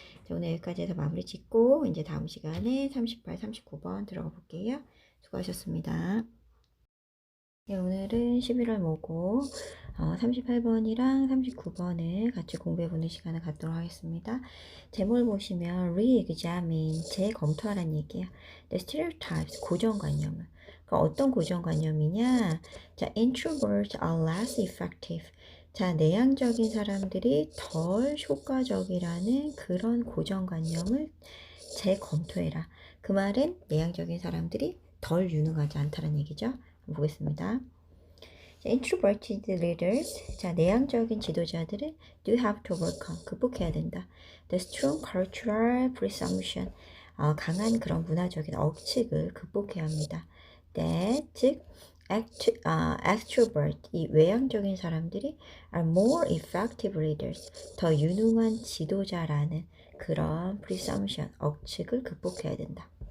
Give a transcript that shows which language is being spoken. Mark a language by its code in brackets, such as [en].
[ko] 자, 오늘 여기까지 해서 마무리 짓고 이제 다음 시간에 38, 39번 들어가 볼게요. 수고하셨습니다. 네, 오늘은 11월 모고 38번이랑 39번을 같이 공부해보는 시간을 갖도록 하겠습니다. 제목을 보시면 re-examine, 재검토하라는 얘기예요. [en] The stereotypes, 고정관념을. [ko] 그럼 어떤 고정관념이냐? [en] 자, introverts are less effective. [ko] 자, 내향적인 사람들이 덜 효과적이라는 그런 고정관념을 재검토해라. 그 말은 내향적인 사람들이 덜 유능하지 않다는 얘기죠. 보겠습니다. [en] Introverted leaders, [ko] 자 내향적인 지도자들은 [en] do have to overcome, [ko] 극복해야 된다. [en] The strong cultural presumption, [ko] 강한 그런 문화적인 억측을 극복해야 합니다. That, 즉 extrovert, 이 외향적인 사람들이 [en] are more effective leaders, [ko] 더 유능한 지도자라는 그런 presumption, 억측을 극복해야 된다.